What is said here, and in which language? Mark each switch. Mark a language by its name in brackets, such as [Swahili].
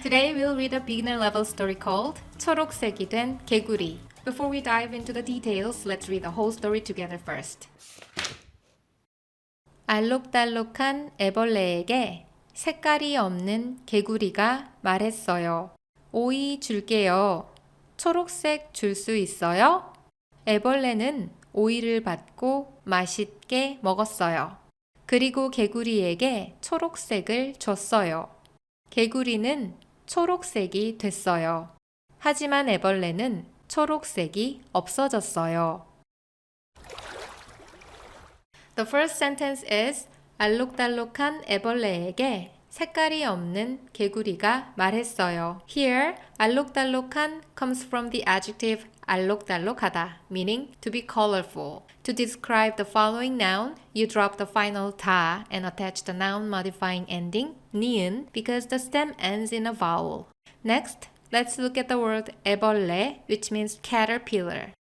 [English] Today we'll read a beginner level story called 초록색이 된 개구리. Before we dive into the details, let's read the whole story together first. [Korean] 알록달록한 애벌레에게 색깔이 없는 개구리가 말했어요. 오이 줄게요. 초록색 줄 수 있어요? 애벌레는 오이를 받고 맛있게 먹었어요. 그리고 개구리에게 초록색을 줬어요. 개구리는 초록색이 됐어요. 하지만 애벌레는 초록색이 없어졌어요. [English] The first sentence is [Korean] 알록달록한 애벌레에게 색깔이 없는 개구리가 말했어요. [English] Here, 알록달록한 comes from the adjective 알록달록하다, meaning to be colorful. To describe the following noun, you drop the final 다 and attach the noun modifying ending 니은 because the stem ends in a vowel. Next, let's look at the word 애벌레, which means caterpillar.